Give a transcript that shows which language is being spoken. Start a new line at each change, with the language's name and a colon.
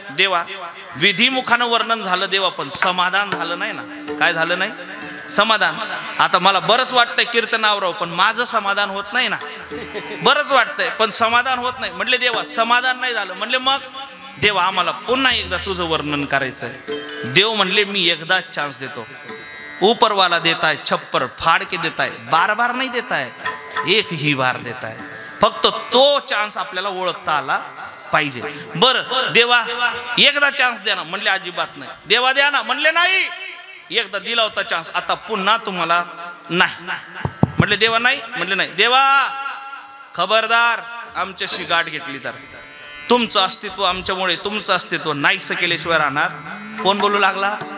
Marathi: देवा विधिमुखानं वर्णन झालं देवा, पण समाधान झालं नाही ना. काय झालं नाही? समाधान. आता मला बरंच वाटतंय कीर्तनावर, पण माझं समाधान होत नाही ना. बरंच वाटतंय पण समाधान होत नाही. म्हटले देवा समाधान नाही झालं. म्हणले मग देवा आम्हाला पुन्हा एकदा तुझं वर्णन करायचंय. देव म्हणले मी एकदा चान्स देतो.
Hindi: ऊपरवाला देताय छप्पर फाड़ के देताय, बार बार नाही देताय, एक ही बार देताय.
Marathi: फक्त तो चान्स आपल्याला ओळखता आला पाहिजे. बरं देवा एकदा चान्स द्या ना. म्हणले अजिबात नाही. देवा द्या ना. म्हणले नाही, एकदा दिला होता चान्स, आता पुन्हा तुम्हाला नाही. म्हटले देवा नाही. म्हणले नाही. देवा खबरदार आमच्याशी गाठ घेतली तर तुमचं अस्तित्व आमच्यामुळे तुमचं अस्तित्व नाहीसं केल्याशिवाय राहणार. कोण बोलू लागला?